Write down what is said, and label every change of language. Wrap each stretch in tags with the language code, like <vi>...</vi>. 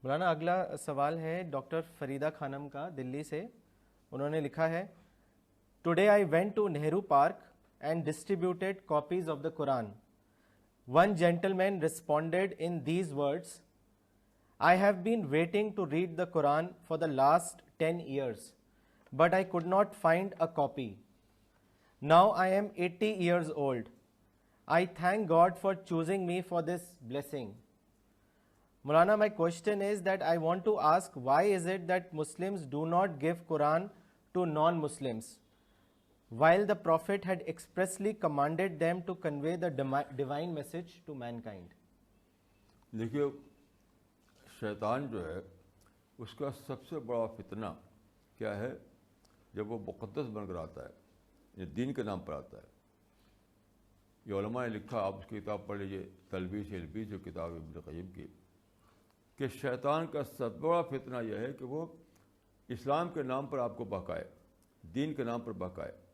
<ur>مولانا اگلا سوال ہے ڈاکٹر فریدہ خانم کا دلی سے. انہوں نے لکھا ہے</ur> <en>Today I went to Nehru park and distributed copies of the Quran. One gentleman responded in these words, I have been waiting to read the Quran for the last 10 years, but I could not find a copy. Now I am 80 years old. I thank God for choosing me for this blessing. Maulana, my question is that I want to ask, why is it that Muslims do not give Quran to non-Muslims, while the Prophet had expressly commanded them to convey the divine message to mankind?</en> <ur>دیکھیے شیطان جو ہے اس کا سب سے بڑا فتنہ کیا ہے؟ جب وہ مقدس بن کر آتا ہے، یہ دین کے نام پر آتا ہے. یہ علماء نے لکھا، آپ اس کی کتاب پڑھ لیجیے، تلبیس البیس جو کتاب ابن قیم کی، کہ شیطان کا سب بڑا فتنہ یہ ہے کہ وہ اسلام کے نام پر آپ کو بہکائے، دین کے نام پر بہکائے.</ur>